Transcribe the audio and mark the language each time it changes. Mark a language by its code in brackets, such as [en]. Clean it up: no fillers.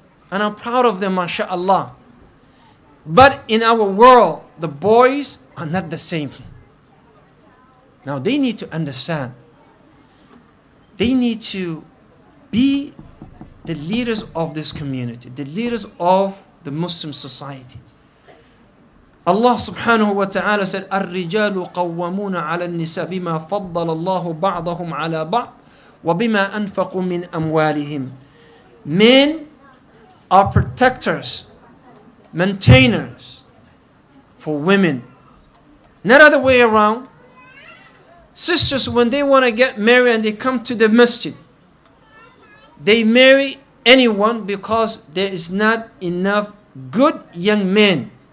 [en] And I'm proud of them, mashallah. But in our world, the boys are not the same. Now they need to understand. They need to be the leaders of this community, the leaders of the Muslim society. [ar] Allah subhanahu wa ta'ala said, الرجال قوامون على النساء بما فضل الله بعضهم على بعض وَبِمَا أَنفَقُوا مِنْ أَمْوَالِهِمْ. [en] Men are protectors, maintainers for women. Not other way around. Sisters, when they want to get married and they come to the masjid, they marry anyone because there is not enough good young men.